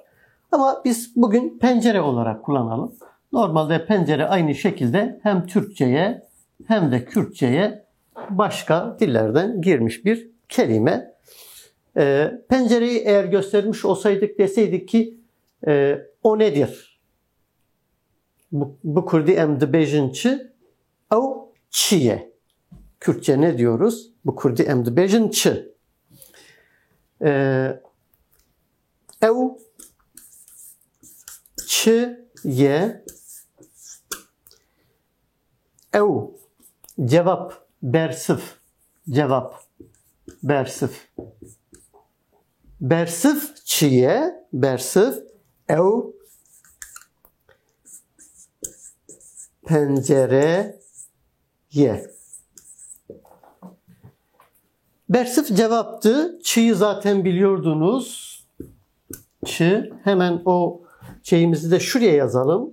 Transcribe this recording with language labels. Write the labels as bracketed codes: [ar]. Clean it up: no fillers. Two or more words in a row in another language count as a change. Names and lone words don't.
[tr] Ama biz bugün pencere olarak kullanalım. Normalde pencere aynı şekilde hem Türkçe'ye hem de Kürtçe'ye başka dillerden girmiş bir kelime. Pencereyi eğer göstermiş olsaydık, deseydik ki o nedir? Bu kurdi [ku] em dibêjin çi ew çi ye. [tr] Kürtçe ne diyoruz? Bu kurdi [ku] em dibêjin çi. Ew çi ye. Ew cevap bersif. Cevap bersif. Bersif çiye. Bersif ev pencereye. [tr] Bersif cevaptı. Çi'yi zaten biliyordunuz. Çi. Hemen o şeyimizi de şuraya yazalım.